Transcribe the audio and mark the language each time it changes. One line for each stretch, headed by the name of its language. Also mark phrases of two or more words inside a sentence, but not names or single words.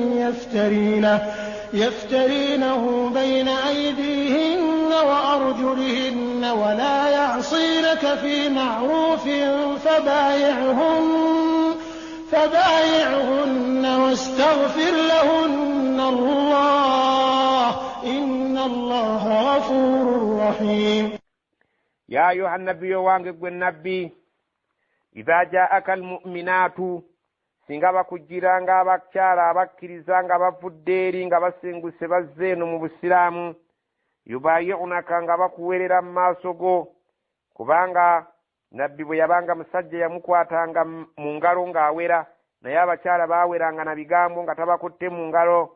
Arabic: يفترينه بين أيديهن وأرجلهن ولا يعصينك في معروف فبايعهن واستغفر لهن الله إن الله غفور رحيم. يا أيها النبي وانقب النبي إذا جاءك المؤمنات
Ganda: singa bakujjira nga abakyala abakkiriza nga bavudde eri nga basenguse bazze eno mu busiraamu yubayi'unaka nga bakuweerera mu maaso go kubanga nabbi bwe yabanga musajja yamukwatanga mu ngalo ng'awera naye abakyala baaweranga na bigambo nga tabakutte mu ngalo.